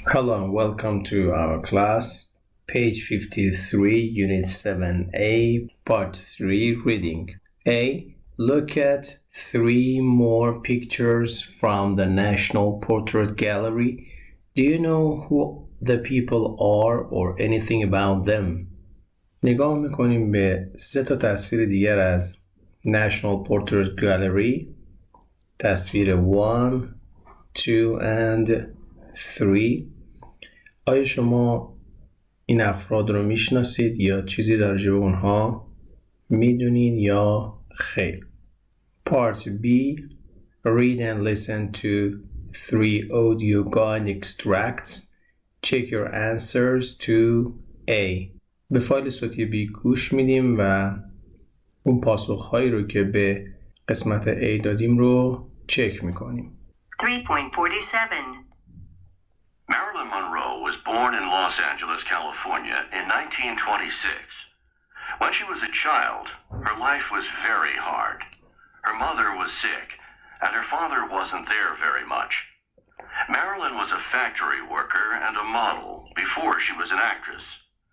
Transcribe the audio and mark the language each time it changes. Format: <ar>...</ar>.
<en>Hello and welcome to our class, page 53, unit 7A, part 3, reading. A. Look at 3 more pictures from the National Portrait Gallery. Do you know who the people are or anything about them?</en> <fa>نگاه میکنیم به 3 تصویر دیگر از National Portrait Gallery. تصویر 1, 2 and 3. آیا شما این افراد رو میشناسید یا چیزی در رابطه با اونها میدونید یا خیر؟</fa> <en>Part B. Read and listen to 3 audio guide extracts. Check your answers to A.</en> <fa>به فایل صوتی B گوش میدیم و اون پاسخهایی رو که به قسمت A دادیم رو چک میکنیم. 3.47</fa> <en>Marilyn Monroe was born in Los Angeles, California in 1926. When she was a child, her life was very hard. Her mother was sick, and her father wasn't there very much. Marilyn was a factory worker and a model before she was an actress.</en>